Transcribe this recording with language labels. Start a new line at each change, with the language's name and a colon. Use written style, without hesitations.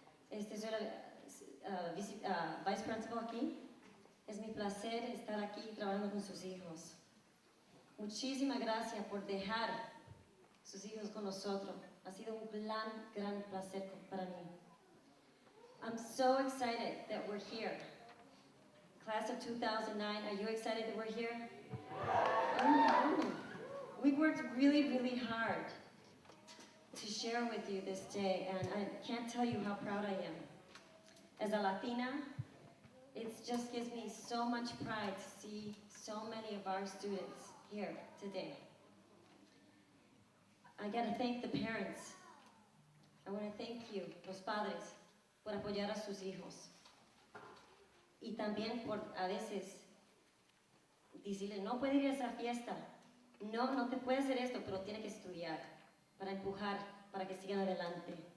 Spanish: Soy la vice principal aquí. Es mi placer estar aquí trabajando con sus hijos. Muchísimas gracias por dejar sus hijos con nosotros. Ha sido un gran placer para mí.
English: I'm so excited that we're here. Class of 2009, are you excited that we're here? Mm-hmm. We worked really hard to share with you this day, and I can't tell you how proud I am. As a Latina, it just gives me so much pride to see so many of our students here today. I gotta thank the parents.
Spanish: I want to thank you, los padres, por apoyar a sus hijos. Y también por a veces decirle, no puede ir a esa fiesta, no te puede hacer esto, pero tiene que estudiar para empujar, para que sigan adelante.